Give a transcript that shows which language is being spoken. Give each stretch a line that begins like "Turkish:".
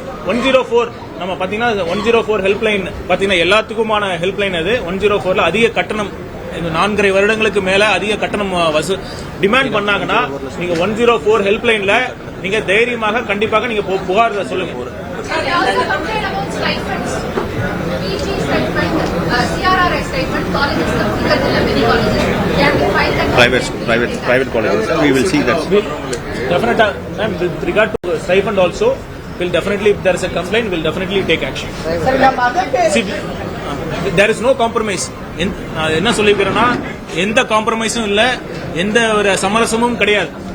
Tamil: 104 நம்ம பாத்தீங்கன்னா 104 ஹெல்ப்லைன் பாத்தீங்கன்னா எல்லாத்துக்குமான ஹெல்ப்லைன் அது. 104ல அதிக கட்டணம் 4.5 வருடங்களுக்கு மேல அதிக கட்டணம் டிமாண்ட் பண்ணாங்கன்னா நீங்க 104 ஹெல்ப்லைன்ல நீங்க தைரியமாக கண்டிப்பாக நீங்க புகார் சொல்லுங்க.
English: They also complain about stipends. PG stipend, CRRI stipend, colleges, many colleges. Can we find that? Private colleges. We will see that. Definitely, ma'am, with regard to stipend also, we'll definitely, if there is a complaint, we'll definitely take action. See, there is no compromise.
Tamil: நான் என்ன சொல்லிக்கிறேன்னா எந்த காம்ப்ரமைஸும் இல்ல, எந்த ஒரு சமரசமும் கிடையாது.